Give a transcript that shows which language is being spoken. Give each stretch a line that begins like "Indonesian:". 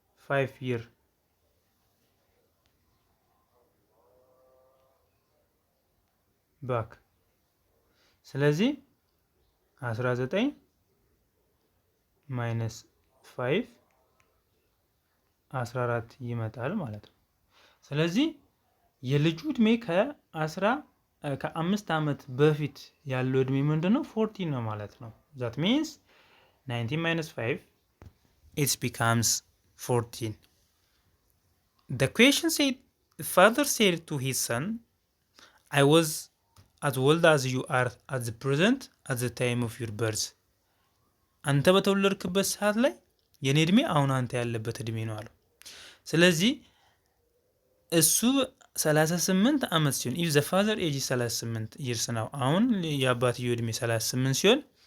English: 5 year back።
Amharic: ስለዚህ 19 ማይነስ 5 14 ይመጣል ማለት ነው። ስለዚህ የልጁ እድሜ ከ5 ዓመት በፊት ያለው እድሜ ምንድነው? 14 ነው ማለት ነው።
English: that means 19 minus 5 it becomes 14. The question said the father said to his son I was as old as you are at the present at the time of your birth.
Amharic: አንተ በተወለድክበት ሰዓት ላይ የኔ እድሜ አሁን አንተ ያለበት እድሜ ነው አለው። ስለዚህ እሱ 38 ዓመት ሲሆን
English: if the father age 38 years
Amharic: ነው። አሁን የአባትየው እድሜ 38 ሲሆን